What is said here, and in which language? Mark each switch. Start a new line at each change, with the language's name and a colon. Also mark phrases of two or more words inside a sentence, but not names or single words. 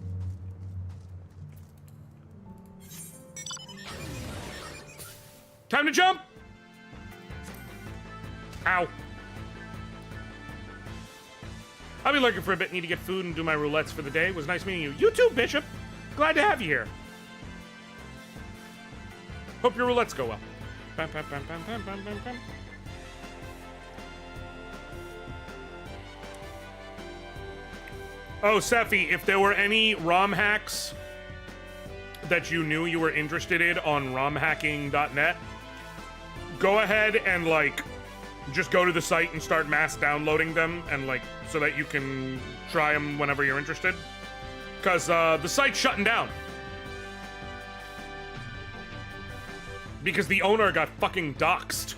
English: Time to jump! Ow. I'll be lurking for a bit. Need to get food and do my roulettes for the day. It was nice meeting you. You too, Bishop. Glad to have you here. Hope your roulettes go well. Bam, bam, bam, bam, bam, bam, bam, bam. Oh, Sephi, if there were any ROM hacks that you knew you were interested in on romhacking.net, go ahead and, like, just go to the site and start mass downloading them and, like, so that you can try them whenever you're interested. Because the site's shutting down. Because the owner got fucking doxxed.